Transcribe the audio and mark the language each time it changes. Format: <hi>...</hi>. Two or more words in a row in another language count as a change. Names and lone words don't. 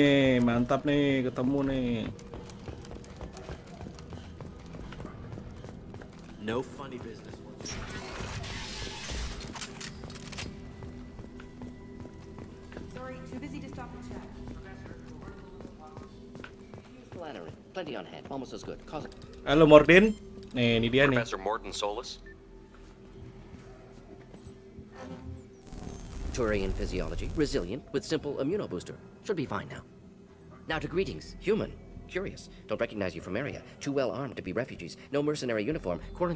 <id>Mantap nih, ketemu nih.</id> <en>No funny business. Sorry, too busy to stop and chat. Flannery, plenty on hand. Almost as good. Cause</en> <id>Halo Mordin. Nih, ini dia nih.</id> <en>Professor Morton Solus? Turian physiology, resilient, with simple immunobooster. Should be fine now. Now to greetings, human. Curious. Don't recognize you from area. Too well armed to be refugees. No mercenary uniform.</en>